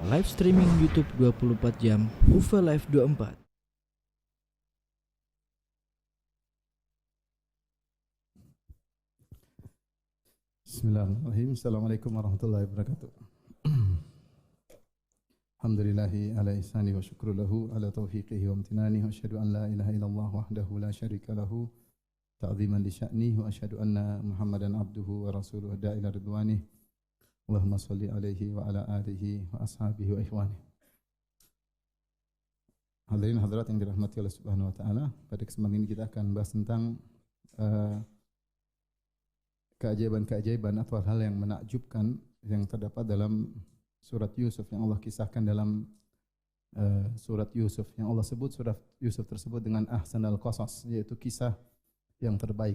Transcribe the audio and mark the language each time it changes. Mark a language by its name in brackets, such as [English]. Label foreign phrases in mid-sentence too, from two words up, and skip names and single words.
[English] live streaming YouTube 24 jam, UFA Live 24. [Arabic] Bismillahirrahmanirrahim. السلام عليكم ورحمة الله وبركاته. الحمد لله على إحسانه والشكر له على توفيقه وامتنانه وأشهد أن لا إله إلا الله وحده لا شريك له تعظيما لشأنه وأشهد أن محمدا عبده ورسوله الداعي إلى رضوانه. اللهم صل عليه وعلى آله وأصحابه وإخواني. [Indonesian] Hadirin hadirat yang dirahmati Allah [Arabic] سبحانه وتعالى, [Indonesian] pada kesempatan ini kita akan bahas tentang keajaiban-keajaiban atau hal yang menakjubkan yang terdapat dalam surat Yusuf, yang Allah kisahkan dalam surat Yusuf, yang Allah sebut surat Yusuf tersebut dengan [Arabic] أحسن القصص, [Indonesian] yaitu kisah yang terbaik.